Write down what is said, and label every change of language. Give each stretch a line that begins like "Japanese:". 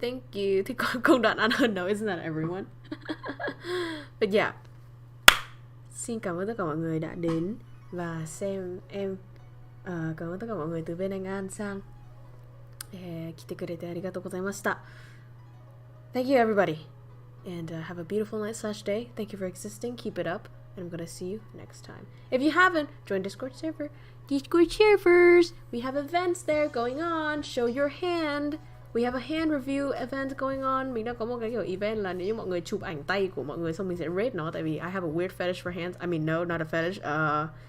Vietnamese: Thì công đoạn ăn hơn đâu,
English: isn't that everyone? But yeah.
Vietnamese: Xin cảm ơn tất cả mọi người đã đến và xem em. Cảm ơn tất cả mọi người từ bên Anh An sang.
Japanese: 来てくれてありがとうございました。
English: Thank you everybody. And have a beautiful night / day. Thank you for existing. Keep it up. And I'm gonna see you next time. If you haven't, join Discord server. Discord servers. We have events there going on. Show your hand. We have a hand review event going on.
Vietnamese: Mình đang có một cái kiểu event là nếu như mọi người chụp ảnh tay của mọi người xong mình sẽ rate nó. Tại vì
English: I have a weird fetish for hands. I mean, no, not a fetish.